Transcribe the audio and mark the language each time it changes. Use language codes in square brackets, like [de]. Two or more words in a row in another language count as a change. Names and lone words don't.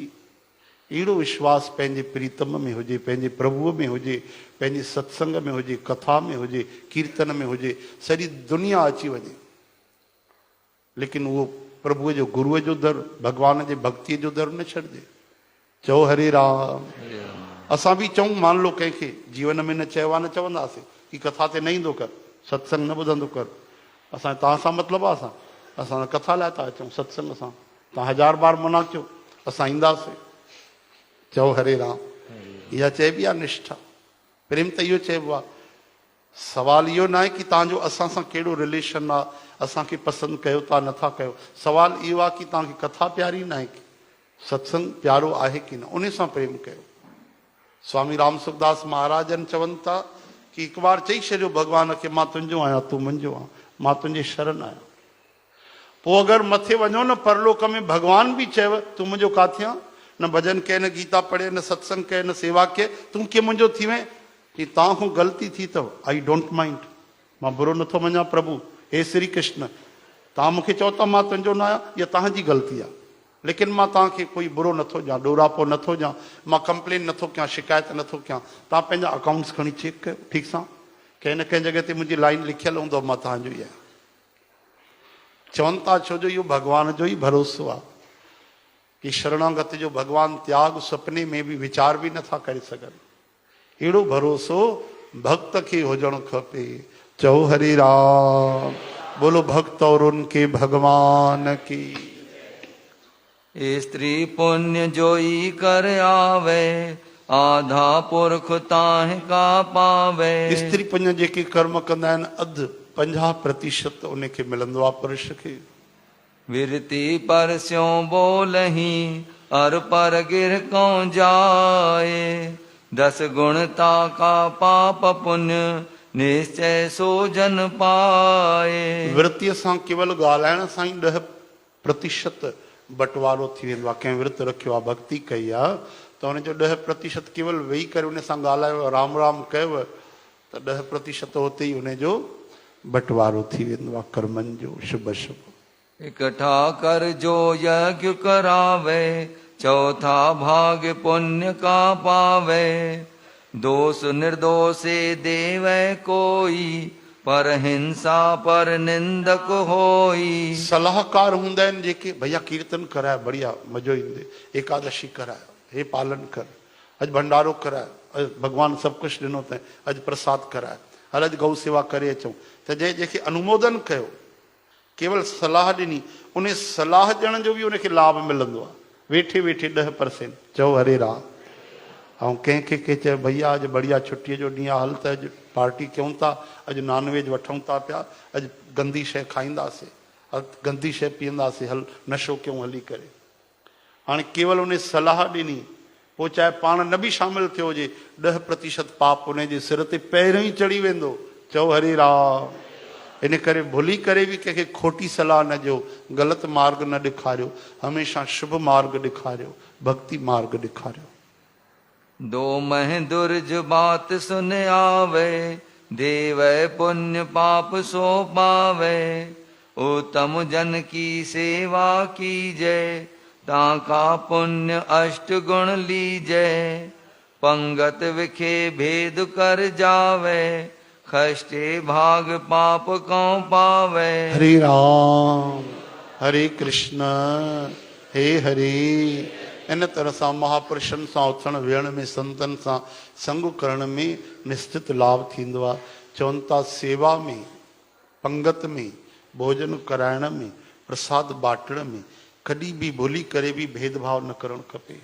[sd] अहिड़ो विश्वास पंहिंजे प्रीतम में हुजे, पंहिंजे प्रभुअ में हुजे, पंहिंजे सत्संग में हुजे, कथा में हुजे, कीर्तन में हुजे, सॼी दुनिया अची वञे, लेकिन उहो प्रभुअ जो गुरूअ जो दर, भॻवान जे भक्तीअ जो दर न छॾिजे। चओ हरे राम। असां बि चऊं, [hi] मान लो [sd] कंहिंखे जीवन में न चयो आहे, न चवंदासीं कि कथा ते न ईंदो कर, सत्संग न ॿुधंदो कर। असां तव्हां सां मतिलबु आहे, असां कथा लाइ था अचूं, सत्संग सां। तव्हां 1000 बार मना कयो, असां ईंदासीं। चओ हरे राम। इहा चइबी आहे निष्ठा, प्रेम त इहो चइबो आहे। सवाल इहो न आहे कि तव्हांजो असां सां कहिड़ो रिलेशन आहे, असांखे पसंदि कयो था नथा कयो। सवाल इहो आहे कि तव्हांखे कथा प्यारी न आहे, कि सत्संग प्यारो आहे कि न, उन सां प्रेम कयो। स्वामी राम सुखदास महाराजनि चवनि था कि हिकु बार चई छॾियो भॻवान खे, मां तुंहिंजो आहियां, तूं मुंहिंजो आहे, मां तुंहिंजे शरण आहियां। पोइ अगरि मथे वञो न परलोक में, भॻवान बि चयव तूं मुंहिंजो काथे आहे, न भॼन कए, न गीता पढ़े, न सत्संग कए, न सेवा कए, तूं कीअं मुंहिंजो थी वएं? कि तव्हां खां ग़लती थी अथव, [en] I don't mind, [sd] मां बुरो नथो मञा प्रभु, हे श्री कृष्ण, तव्हां मूंखे चओ था मां तुंहिंजो न आहियां, इहा तव्हांजी ग़लती आहे, लेकिन मां तव्हांखे कोई बुरो नथो ॾियां, ॾोरापो नथो ॾियां, मां कंप्लेन नथो कयां, शिकायत नथो कयां। तव्हां पंहिंजा अकाउंट्स खणी चेक कयो ठीकु सां, कंहिं न कंहिं जॻह ते मुंहिंजी लाइन लिखियलु हूंदो, मां तव्हांजो ई आहियां। चवनि था छो जो इहो भॻवान जो ई भरोसो आहे कि शरणागत जो भॻवान त्याग सुपने में बि वीचार बि नथा करे सघनि। अहिड़ो भरोसो भक्त खे हुजणु खपे। चओ हरे राम। [hi] बोलो भक्त और उनके भगवान की। स्त्री पुण्य जोई कर आवे, आधा पुरख ताहि का पावे। [sd] स्त्री पुण्य जेके कर्म कंदा आहिनि, अधु 50% उनखे मिलंदो आहे पुरुष खे। [hi] विरति पर स्यों बोलही, अर पर गिर कौं जाए। 10 गुणता का पाप पुण्य, निश्चय सो जन पाए। [sd] विरतीअ सां केवल ॻाल्हाइण सां ई 10% बंटवारो थी वेंदो आहे। कंहिं विर्त रखियो आहे, भक्ति कई आहे, त हुनजो 10% केवल वेही करे उन सां ॻाल्हायो, राम राम कयव, त 10% हुते ई उनजो बंटवारो थी वेंदो आहे कर्मनि जो, शुभ शुभ। [hi] इकट्ठा कर जो यज्ञ करावे, चौथा भाग पुण्य का पावे। दोष निर्दोषे देवै कोई, पर हिंसा पर निंदक होई। [sd] सलाहकार हूंदा आहिनि जेके, भैया कीर्तन कराए, बढ़िया मज़ो ईंदे, एकादशी कराए, हे पालन कर, अॼु भंडारो कराए, अॼु भॻवानु सभु कुझु ॾिनो अथई, अॼु प्रसाद कराए, हल अॼु गौ सेवा करे अचूं, त जंहिंखे अनुमोदन कयो केवल सलाह ॾिनी, उन सलाह ॾियण जो बि उनखे लाभ मिलंदो आहे, वेठे वेठे 10%। चओ हरे राम। ऐं कंहिंखे के चए भैया अॼु बढ़िया छुटीअ जो ॾींहुं आहे, हल त अॼु पार्टी कयूं था, अॼु नॉनवेज वठूं था पिया, अॼु गंदी शइ खाईंदासीं, गंदी शइ पीअंदासीं, हल नशो कयूं हली करे। हाणे केवल उन सलाह ॾिनी, पोइ चाहे पाण न बि शामिल थियो हुजे, 10% पाप उन जे सिर ते पहिरियों ई चढ़ी वेंदो। चओ हरे राम। इन करे भुली करे बि कंहिंखे खोटी सलाह न ॾियो, ग़लति मार्ग न ॾेखारियो, हमेशह शुभ मार्ग ॾेखारियो, भक्ति मार्ग ॾेखारियो। [hi] दो मह दुर्ज बात सुन आवे, देवै पुण्य पाप सो पावे। उत्तम जन की सेवा कीजै, ताका पुण्य अष्ट गुण लीजै। पंगत विखे भेद कर जावे, खष्टे भाग पाप कौं पावे। [sa] हरे राम हरे कृष्ण हे हरे। [sd] इन तरह सां महापुरुषनि सां उथण वेहण में, संतनि सां संग करण में निश्चित लाभ थींदो आहे। चवनि था सेवा में, पंगत में, भोजन कराइण में, प्रसाद बाटण में कॾहिं बि भुली करे बि भेदभाव न करणु खपे।